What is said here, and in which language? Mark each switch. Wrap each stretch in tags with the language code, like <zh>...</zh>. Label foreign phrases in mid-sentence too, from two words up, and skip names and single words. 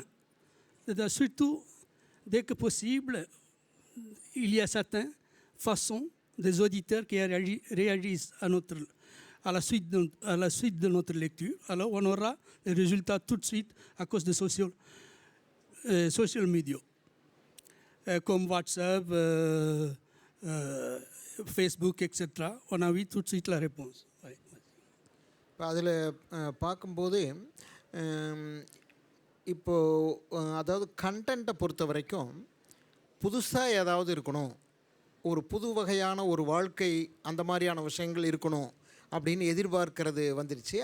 <fr>Surtout, dès que possible, il y a certaines façons des auditeurs qui réagissent à la suite de notre lecture. Alors, on aura les résultats tout de suite à cause de</fr> <en>social media,</en> <fr>comme WhatsApp, Facebook, etc. On a eu tout de suite la réponse.</fr> <ta>இப்போ அதில் பார்க்கும்போது இப்போது அதாவது கண்டென்ட்டை பொறுத்த வரைக்கும் புதுசாக ஏதாவது இருக்கணும், ஒரு புது வகையான ஒரு வாழ்க்கை, அந்த மாதிரியான விஷயங்கள் இருக்கணும் அப்படின்னு எதிர்பார்க்கிறது வந்துருச்சு.</ta>